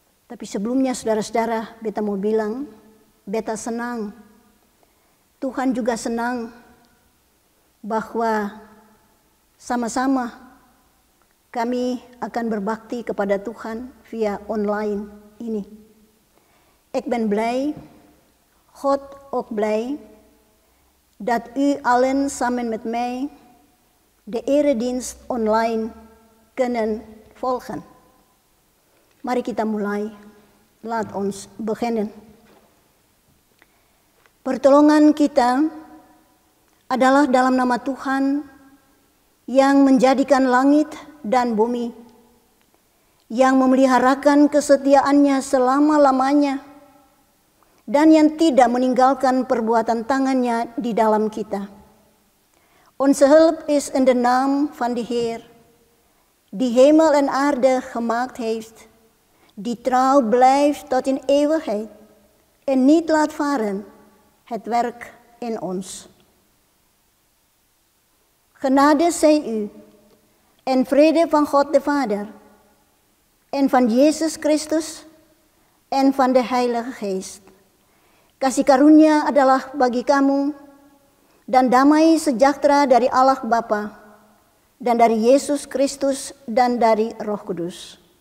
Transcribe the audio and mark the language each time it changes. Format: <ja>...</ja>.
<id>Tapi sebelumnya saudara-saudara, beta mau bilang, beta senang. Tuhan juga senang bahwa sama-sama kami akan berbakti kepada Tuhan via online ini.</id> <nl>Ik ben blij, God ook blij, dat u allen samen met mij de eredienst online kunnen volgen.</nl> <id>Mari kita mulai.</id> <nl>Laat ons beginnen.</nl> <id>Pertolongan kita adalah dalam nama Tuhan yang menjadikan langit dan bumi, yang memeliharakan kesetiaannya selama-lamanya, dan yang tidak meninggalkan perbuatan tangannya di dalam kita.</id> <nl>Onze hulp is in de naam van de Heer, die hemel en aarde gemaakt heeft, die trouw blijft tot in eeuwigheid en niet laat varen het werk in ons. Genade zij u en vrede van God de Vader en van Yesus Kristus en van de Heilige Geest.</nl> <id>Kasih karunia adalah bagi kamu dan damai sejahtera dari Allah Bapa dan dari Yesus Kristus dan dari Roh Kudus.</id>